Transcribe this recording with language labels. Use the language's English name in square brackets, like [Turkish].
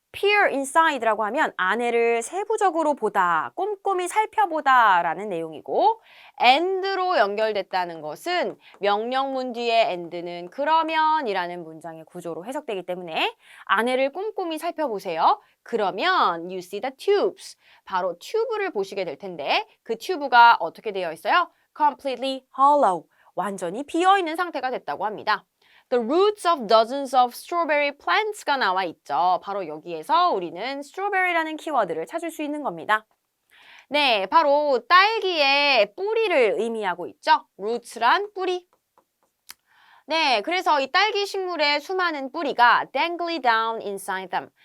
[Korean] peer inside라고 하면 안에를 세부적으로 보다, 꼼꼼히 살펴보다 라는 내용이고 and로 연결됐다는 것은 명령문 뒤에 and는 그러면 이라는 문장의 구조로 해석되기 때문에 안에를 꼼꼼히 살펴보세요. [English] 그러면 you see the tubes. [Korean] 바로 튜브를 보시게 될 텐데 그 튜브가 어떻게 되어 있어요? [English] completely hollow. [Korean] 완전히 비어있는 상태가 됐다고 합니다. [English] The roots of dozens of strawberry plants가 [Korean] 나와 있죠. 바로 여기에서 우리는 strawberry라는 키워드를 찾을 수 있는 겁니다. 네, 바로 딸기의 뿌리를 의미하고 있죠. roots란 뿌리. 네, 그래서 이 딸기 식물의 수많은 뿌리가 [English] dangling down inside them.